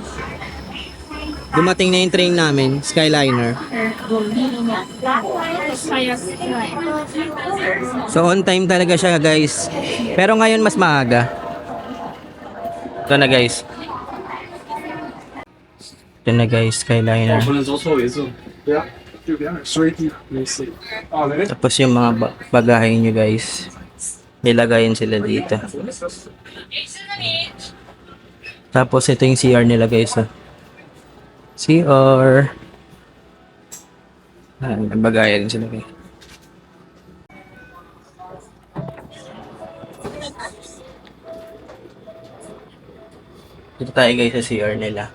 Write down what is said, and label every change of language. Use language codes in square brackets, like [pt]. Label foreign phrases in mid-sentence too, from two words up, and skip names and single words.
[tl] Dumating na yung train namin, Skyliner. So [en] on time [tl] talaga siya, guys. Pero ngayon mas maaga. Ito na guys. Ito na guys, Skyliner. [zh] 不能走错位置。对啊，右边水底没事。啊，那个 [tl] Tapos yung mga bagahe nyo guys, nilagayin sila dito. Tapos ito yung CR nila guys. Oh. CR. May bagahe rin sila guys. Dito tayo guys sa CR nila.